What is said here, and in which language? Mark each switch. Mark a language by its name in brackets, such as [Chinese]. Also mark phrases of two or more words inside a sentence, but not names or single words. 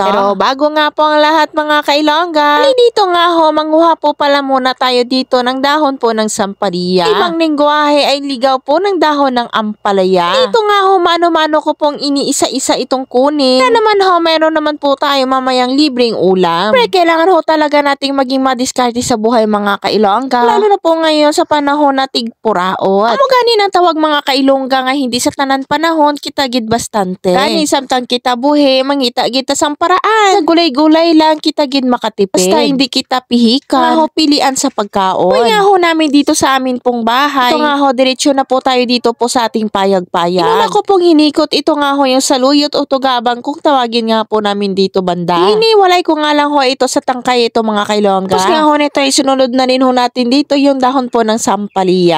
[Filipino] Pero bago nga po ang lahat mga kailongga, dito nga ho, manguha po pala muna tayo dito ng dahon po ng sampalya. Ibang lingwahe ay ligaw po ng dahon ng ampalaya. Dito nga ho, mano-mano ko pong iniisa-isa itong kunin. Na naman ho, meron naman po tayo mamayang libreng ulam. Pero kailangan ho talaga nating maging madiskarte sa buhay mga kailongga. Lalo na po ngayon sa panahon na tigpuraot. [Hiligaynon] Amo gani ng tawag mga kailongga nga hindi sa tanan panahon kita gid bastante. Kani samtang kita buhi, mangita kita sang paraan. Sa gulay-gulay lang kita gid makatipid. Basta hindi kita pihikan. Nga ho, pilian sa pagkaon. [Filipino] Uy nga ho namin dito sa amin pong bahay. Ito nga ho, diretsyo na po tayo dito po sa ating payag-payag. Inuna ko pong hinikot, ito nga ho yung saluyot o tugabang kung tawagin nga po namin dito banda. Hiniwalay ko nga lang ho ito sa tangkay ito mga kailongga. Tapos nga ho nito ay sunod na rin ho natin dito yung dahon po ng sampalya.